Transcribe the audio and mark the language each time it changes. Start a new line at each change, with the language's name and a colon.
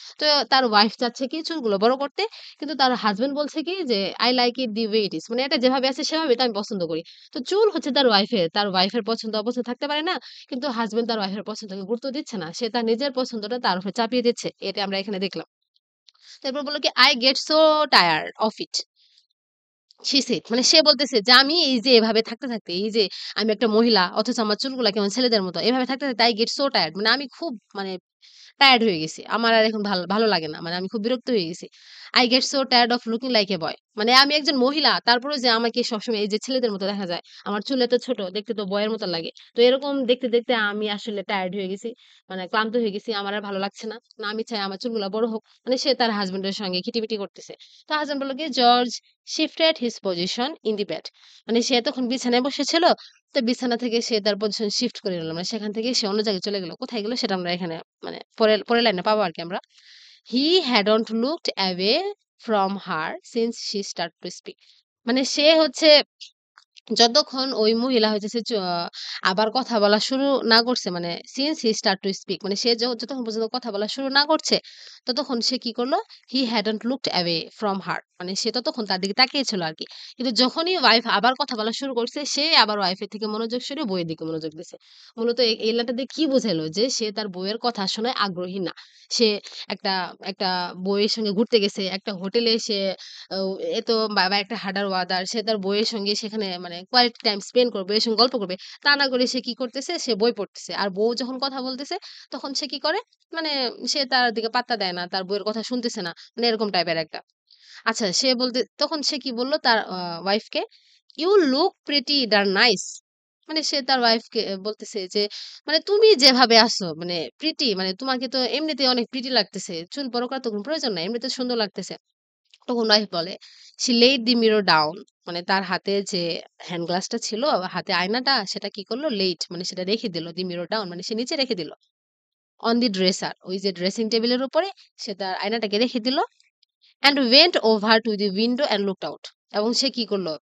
Bangla: তো তার ওয়াইফ চাচ্ছে কি চুলগুলো বড় করতে। কিন্তু তার হাসব্যান্ড বলছে কি যে,
English: "I like it the way it is."
Bangla: মানে এটা যেভাবে আছে সেভাবেই তো আমি পছন্দ করি। তো চুল হচ্ছে তার ওয়াইফের। তার ওয়াইফের পছন্দ অপছন্দ থাকতে পারে না? কিন্তু হাসব্যান্ড তার ওয়াইফের পছন্দকে গুরুত্ব দিচ্ছে না। সে তার নিজের পছন্দটা তার উপরে চাপিয়ে দিচ্ছে। এটা আমরা এখানে দেখলাম। তারপর বলল কি,
English: "I get so tired of it." she said
Bangla: মানে সে বলতেছে যে, "আমি এই যে এভাবে থাকতে, থাকতে এই যে আমি একটা মহিলা অথচ আমার চুলগুলা কেমন ছেলেদের মতো। এভাবে থাকতে, থাকতে
English: I get so tired
Bangla: মানে আমি খুব মানে টায়ার্ড হয়ে গেছি। আমার আর এখন ভালো লাগে না। মানে আমি খুব বিরক্ত হয়ে গেছি।
English: I get so tired of looking like a boy."
Bangla: মানে আমি একজন মহিলা। তারপরেও যে আমাকে সবসময় এই যে ছেলেদের মতো দেখা যায়। আমার চুল এত ছোট, দেখতে তো বয়ের মতো লাগে। তো এরকম দেখতে, দেখতে আমি আসলে টায়ার্ড হয়ে গেছি। মানে ক্লান্ত হয়ে গেছি। আমার আর ভালো লাগছে না। না আমি চাই আমার চুলগুলা বড় হোক। মানে সে তার হাসব্যান্ডের সঙ্গে খিটিমিটি করতেছে। তো হাসব্যান্ড বলল কি, "George
English: shifted his position in the bed."
Bangla: মানে সে তখন বিছানায় বসেছিল। তো বিছানা থেকে সে তার পজিশন শিফট করে নিল। মানে সেখান থেকে সে অন্য জায়গায় চলে গেল। কোথায় গেল সেটা আমরা এখানে মানে পরের লাইনে পাবো আরকি আমরা।
English: He hadn't looked away from her since she started to speak.
Bangla: মানে সে হচ্ছে যতক্ষণ ওই মহিলা হইতেছে আবার কথা বলা শুরু না করছে মানে
English: since he start to speak
Bangla: মানে সে যতক্ষণ পর্যন্ত কথা বলা শুরু না করছে, ততক্ষণ সে কি করলো?
English: He hadn't looked away from her
Bangla: মানে সে ততক্ষণ তার দিকে তাকিয়ে ছিল আরকি। কিন্তু যখনই ওয়াইফ আবার কথা বলা শুরু করছে, সে আবার ওয়াইফের থেকে মনোযোগ সরিয়ে বইয়ের দিকে মনোযোগ দিছে। মূলত এই লাইনটা দিয়ে কি বোঝাইলো? যে সে তার বউয়ের কথা শোনায় আগ্রহী না। সে একটা একটা বউয়ের সঙ্গে ঘুরতে গেছে, একটা হোটেলে সে ও এ তো বাবা একটা হাডার ওয়াদার। সে তার বইয়ের সঙ্গে সেখানে মানে কোয়ালিটি টাইম স্পেন্ড করবে, এর সঙ্গে গল্প করবে। তা না করে সে কি করতেছে? সে বই পড়তেছে। আর বউ যখন কথা বলতেছে, তখন সে কি করে? মানে সে তার দিকে পাত্তা দেয় না। তার বউয়ের কথা শুনতেছে না। মানে এরকম টাইপের একটা। আচ্ছা সে বলতে তখন সে কি বলল তার ওয়াইফকে,
English: "You look pretty darn nice."
Bangla: মানে সে তার ওয়াইফকে বলতেছে যে, "মানে তুমি যেভাবে আছো মানে প্রিটি মানে তোমাকে তো এমনিতেই অনেক প্রিটি লাগতেছে। চুল বড় করার তো কোনো প্রয়োজন নাই। এমনিতে সুন্দর লাগতেছে।" তখন ওয়াইফ বলে,
English: "She laid the mirror down."
Bangla: মানে তার হাতে যে হ্যান্ড গ্লাসটা ছিল, হাতে আয়নাটা সেটা কি করলো? লেইট মানে সেটা রেখে দিল।
English: the mirror down
Bangla: মানে সে নিচে রেখে দিল।
English: on the dresser
Bangla: ওই যে ড্রেসিং টেবিলের উপরে সে তার আয়নাটাকে রেখে দিল
English: and went over to the window and looked out
Bangla: এবং সে কি করল?